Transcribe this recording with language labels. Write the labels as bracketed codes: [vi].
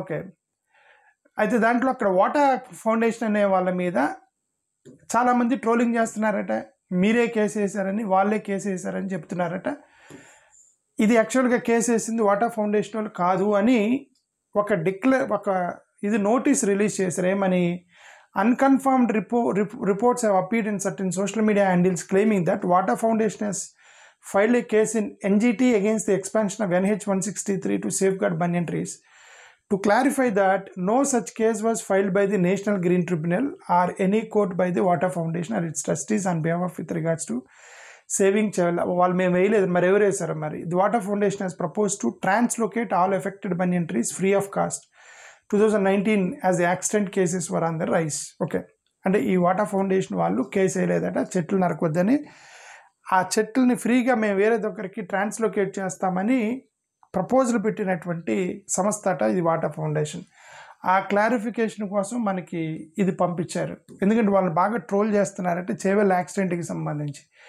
[te] Okay, అయితే దాంట్లో అక్కడ వాటా ఫౌండేషన్ అనే వాళ్ళ మీద చాలామంది ట్రోలింగ్ చేస్తున్నారట. మీరే కేసు వేశారని, వాళ్ళే కేసు వేశారని చెప్తున్నారట. ఇది యాక్చువల్గా కేసు వేసింది వాటా ఫౌండేషన్ వాళ్ళు కాదు అని ఒక ఇది నోటీస్ రిలీజ్ చేశారు. ఏమని, [en] unconfirmed reports have appeared in certain social media handles claiming that Wata Foundation has filed a case in NGT against the expansion of NH-163 to safeguard banyan trees. To clarify that, no such case was filed by the National Green Tribunal or any court by the Wata Foundation or its trustees on behalf of with regards to saving Chevella. [te] వాళ్ళు మేము వేయలేదు, మరి ఎవరు వేశారు? మరి [en] the Wata Foundation has proposed to translocate all affected banyan trees free of cost 2019 as the accident cases were on the rise. [te] Okay, అంటే ఈ వాటా ఫౌండేషన్ వాళ్ళు కేసు వేయలేదట, చెట్లు నరకొద్దని. ఆ చెట్లని ఫ్రీగా మేము వేరే దగ్గరికి ట్రాన్స్లోకేట్ చేస్తామని ప్రపోజల్ పెట్టినటువంటి సంస్థ అట ఇది వాటా ఫౌండేషన్. ఆ క్లారిఫికేషన్ కోసం మనకి ఇది పంపించారు. ఎందుకంటే వాళ్ళు బాగా ట్రోల్ చేస్తున్నారంటే చేవెళ్ళ యాక్సిడెంట్కి సంబంధించి.